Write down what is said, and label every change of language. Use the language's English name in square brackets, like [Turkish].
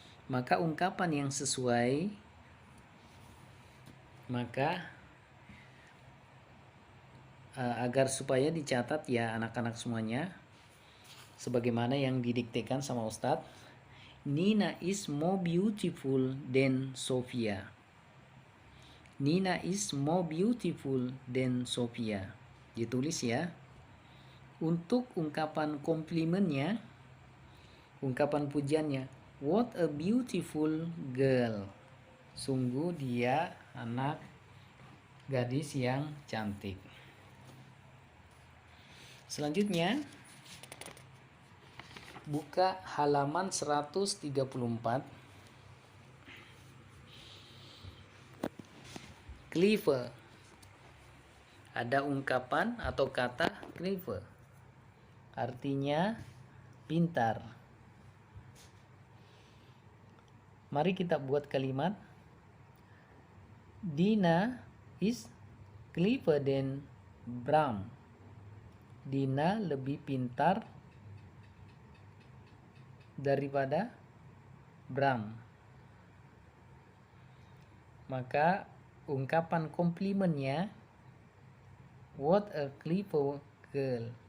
[Indonesian] Maka ungkapan yang sesuai, agar supaya dicatat ya anak-anak semuanya, sebagaimana yang didiktekan sama Ustadz. [English] Nina is more beautiful than Sophia. Nina is more beautiful than Sophia. [Indonesian] Ditulis ya. Untuk ungkapan komplimennya, ungkapan pujiannya, [English] what a beautiful girl. [Indonesian] Sungguh dia anak gadis yang cantik. Selanjutnya, buka halaman 134. Clever. Ada ungkapan atau kata clever. Artinya pintar. Mari kita buat kalimat. [English] Dina is clever than Bram. [Indonesian] Dina lebih pintar daripada Bram. Maka ungkapan komplimennya, [English] what a clever girl.